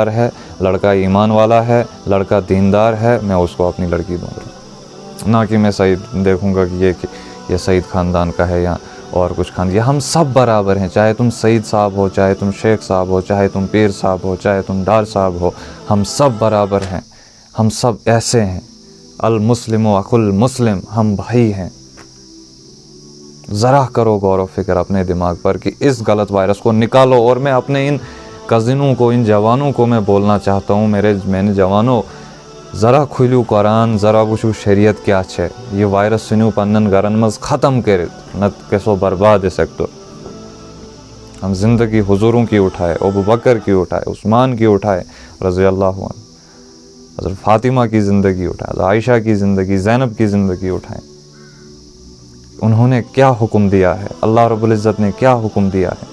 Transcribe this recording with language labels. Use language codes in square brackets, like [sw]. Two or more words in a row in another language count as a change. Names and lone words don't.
[ur] ہے، لڑکا ایمان والا ہے، لڑکا دیندار ہے، میں اس کو اپنی لڑکی دوں گا، نہ کہ میں سعید دیکھوں گا کہ یہ سعید خاندان کا ہے یا اور کچھ یہ ہم سب برابر ہیں، چاہے تم سعید صاحب ہو، چاہے تم شیخ صاحب ہو، چاہے تم پیر صاحب ہو، چاہے تم ڈار صاحب ہو، ہم سب برابر ہیں، ہم سب ایسے ہیں، [ar] المسلم و اخو المسلم، [ur] ہم بھائی ہیں۔ ذرا کرو غور و فکر اپنے دماغ پر کہ اس غلط وائرس کو نکالو. اور میں اپنے ان کزنوں کو, ان جوانوں کو میں بولنا چاہتا ہوں, میں نے جوانوں [ks] ذرا کھلیو قرآن, ذرا وچھو شریعت کیا چھے. یہ وائرس سنیو پنن گرن مز ختم کرت, نت کسو برباد سیکٹر. [ur] ہم زندگی حضوروں کی اٹھائے, ابو بکر کی اٹھائے, عثمان کی اٹھائے رضی اللہ عنہ, حضرت فاطمہ کی زندگی اٹھائے, حضرت عائشہ کی زندگی, زینب کی زندگی اٹھائیں. انہوں نے کیا حکم دیا ہے, اللہ رب العزت نے کیا حکم دیا ہے.